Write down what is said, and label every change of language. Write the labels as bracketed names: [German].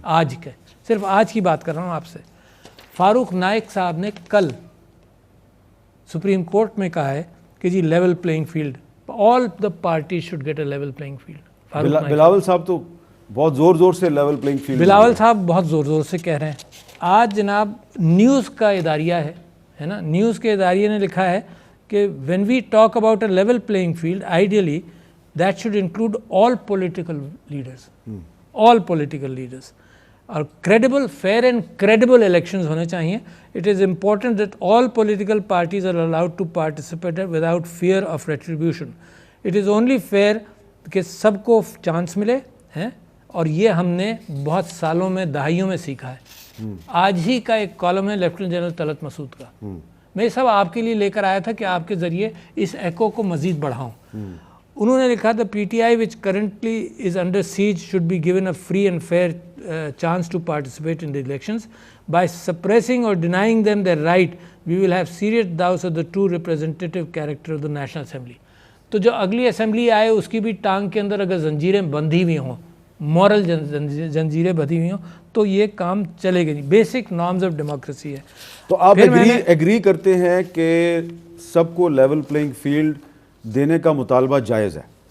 [Urdu] آج کے, صرف آج کی بات کر رہا ہوں آپ سے. فاروق نائک صاحب نے کل سپریم کورٹ میں کہا ہے کہ جی level playing field, [English] All the party should get a level playing field. [Urdu] Bilawal صاحب تو بہت زور زور سے لیول پلینگ فیلڈ, بلاول صاحب بہت زور زور سے کہہ رہے ہیں. آج جناب نیوز کا اداریہ ہے نا, نیوز کے اداریے نے لکھا ہے کہ [English] when we talk about a level playing field, ideally that should include all political leaders, all political leaders. [Urdu] اور [English] credible, fair and credible elections [Urdu] ہونے چاہیے. [English] It is important that all political parties are allowed to participate without fear of retribution. It is only fair [Urdu] کہ سب کو chance ملے ہیں, اور یہ ہم نے بہت سالوں میں, دہائیوں میں سیکھا ہے. آج ہی کا ایک کالم ہے لیفٹیننٹ جنرل طلعت مسعود کا, میں یہ سب آپ کے لیے لے کر آیا تھا کہ آپ کے ذریعے اس ایکو کو مزید بڑھاؤں. انہوں نے لکھا [English] the PTI which currently is under siege should be given a free and fair chance to participate in the elections. By suppressing or denying them their right, we will have serious doubts of the true representative character of the National Assembly. [Urdu] تو جو اگلی assembly آئے اس کی بھی ٹانگ کے اندر اگر زنجیریں بندھی ہوئی ہوں, مورل زنجیریں بندھی ہوئی ہوں, تو یہ کام چلے گا نہیں. بیسک نارمز آف ڈیموکریسی ہے. تو آپ ایگری کرتے ہیں کہ سب کو لیول پلینگ فیلڈ دینے کا مطالبہ جائز ہے؟